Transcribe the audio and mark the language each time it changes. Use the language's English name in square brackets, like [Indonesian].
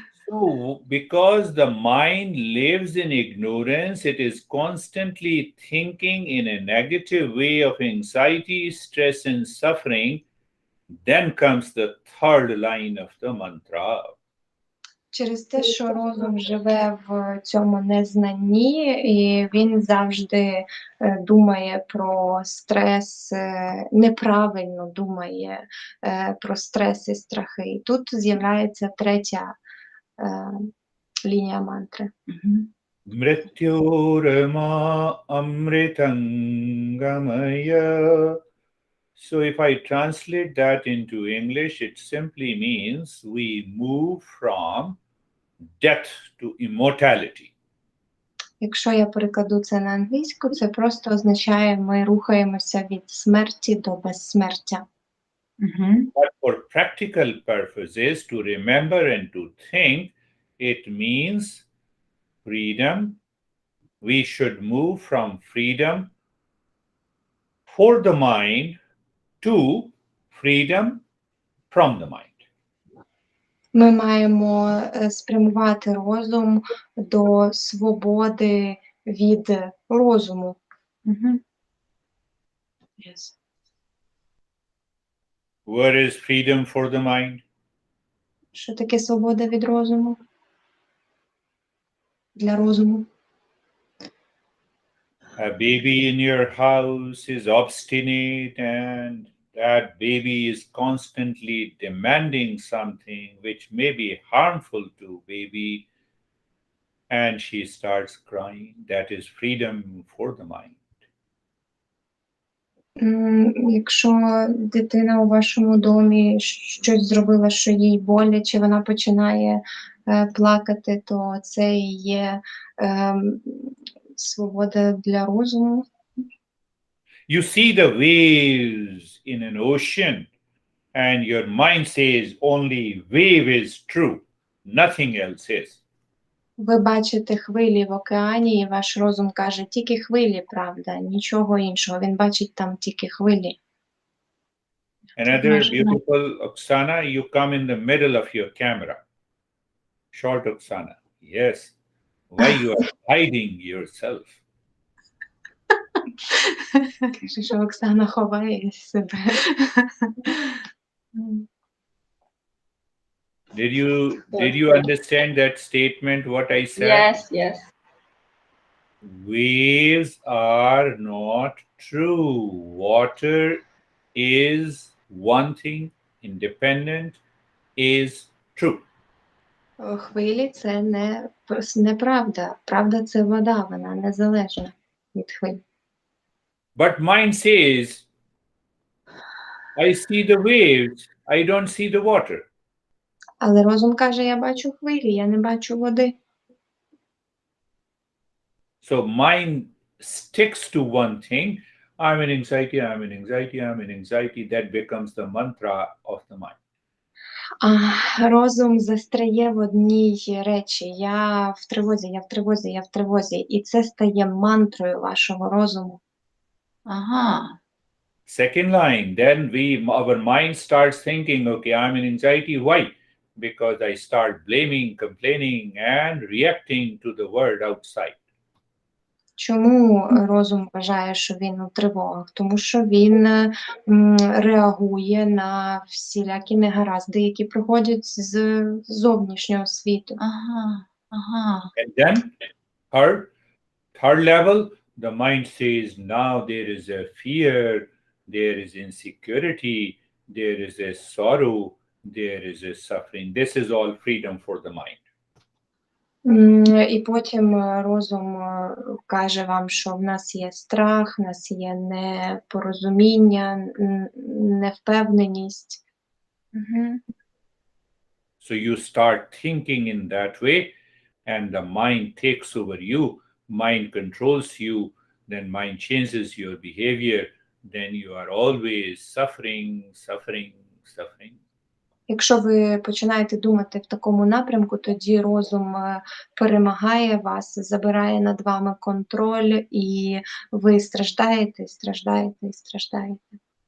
[English] So, because the mind lives in ignorance, it is constantly thinking in a negative way of anxiety, stress, and suffering. Then comes the third line of the mantra. [Ukrainian] Через те, що розум живе в цьому незнанні, і він завжди думає про стрес, неправильно думає про стрес і страхи. І тут з'являється третя лінія мантри. [Sanskrit] Mrityorama amritangamaya. [English] So if I translate that into English, it simply means we move from death to immortality. [Ukrainian] Якщо я перекладу це на англійську, це просто означає, ми рухаємося від смерті до безсмертя. [English] But for practical purposes, to remember and to think, it means freedom. We should move from freedom for the mind to freedom from the mind. [Ukrainian] Ми маємо спрямувати розум до свободи від розуму. [English] Mhm. Yes. What is freedom for the mind? [Ukrainian] Що таке свобода від розуму? Для розуму. [English] A baby in your house is obstinate, and that baby is constantly demanding something which may be harmful to baby, and she starts crying. That is freedom for the mind. [Ukrainian] Якщо дитина у вашому домі щось зробила, що їй боляче, вона починає плакати, то це і є свобода для розуму. [English] You see the waves in an ocean, and your mind says only wave is true, nothing else is. [Ukrainian] Ви бачите хвилі в океані, і ваш розум каже, тільки хвилі, правда, нічого іншого. Він бачить там тільки хвилі. [English] Another beautiful Oksana, you come in the middle of your camera. Short Oksana. Yes. Why you are hiding yourself? [Ukrainian] Каже, що Оксана ховає себе. [English] Did you understand that statement, what I said? Yes, yes. Waves are not true. Water is one thing, independent is true. [Ukrainian] Хвилі – це неправда. Правда – це вода, вона незалежна від хвиль. [English] But mind says, I see the waves, I don't see the water. [Ukrainian] Але розум каже, я бачу хвилі, я не бачу води. [English] So mind sticks to one thing. I'm in anxiety, I'm in anxiety, I'm in anxiety. That becomes the mantra of the mind. [Ukrainian] А розум застряє в одній речі. Я в тривозі, я в тривозі, я в тривозі. І це стає мантрою вашого розуму. Ага. [English] Second line, then our mind starts thinking, okay, I'm in anxiety. Why? Because I start blaming, complaining, and reacting to the world outside. [Ukrainian] Чому розум вважає, що він у тривогах? Тому що він реагує на всілякі негаразди, які приходять з зовнішнього світу. Ага. Ага. [English] And then third level, the mind says, now there is a fear, there is insecurity, there is a sorrow, there is a suffering. This is all freedom for the mind. [Ukrainian] І потім розум каже вам, що в нас є страх, в нас є непорозуміння, невпевненість. [English] So you start thinking in that way, and the mind takes over you, mind controls you, then mind changes your behavior, then you are always suffering, suffering, suffering. [Ukrainian] Якщо ви починаєте думати в такому напрямку, тоді розум перемагає вас, забирає над вами контроль, і ви страждаєте, страждаєте, страждаєте.